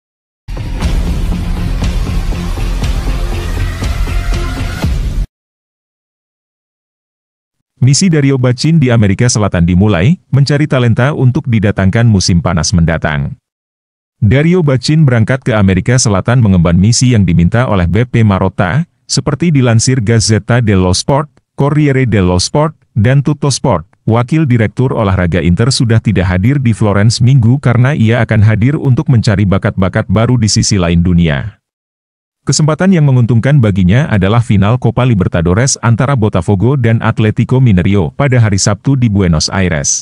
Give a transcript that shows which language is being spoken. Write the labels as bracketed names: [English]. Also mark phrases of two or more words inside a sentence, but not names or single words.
[Indonesian] Misi Dario Bacin di Amerika Selatan dimulai, mencari talenta untuk didatangkan musim panas mendatang. Dario Bacin berangkat ke Amerika Selatan mengemban misi yang diminta oleh Beppe Marotta, seperti dilansir Gazzetta dello Sport, Corriere dello Sport, dan Tutto Sport. Wakil Direktur Olahraga Inter sudah tidak hadir di Florence Minggu karena ia akan hadir untuk mencari bakat-bakat baru di sisi lain dunia. Kesempatan yang menguntungkan baginya adalah final Copa Libertadores antara Botafogo dan Atlético Mineiro pada hari Sabtu di Buenos Aires.